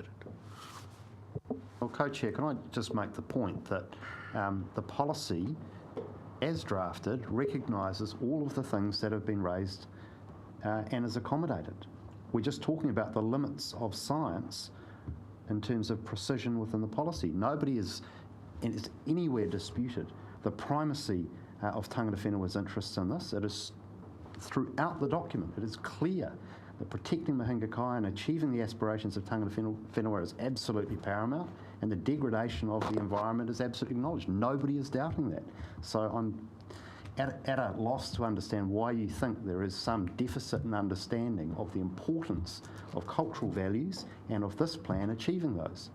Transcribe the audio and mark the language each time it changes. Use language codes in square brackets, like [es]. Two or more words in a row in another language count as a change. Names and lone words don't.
[en] Well, Co-Chair, can I just make the point that the policy, as drafted, recognises all of the things that have been raised and is accommodated. We're just talking about the limits of science in terms of precision within the policy. Nobody is anywhere disputed the primacy of [mi] tangata whenua [en] interests in this. It is throughout the document. It is clear that protecting [mi] Mahinga Kai [en] and achieving the aspirations of [mi] tangata whenua [en] is absolutely paramount, and the degradation of the environment is absolutely acknowledged. Nobody is doubting that. So I'm at a loss to understand why you think there is some deficit in understanding of the importance of cultural values and of this plan achieving those.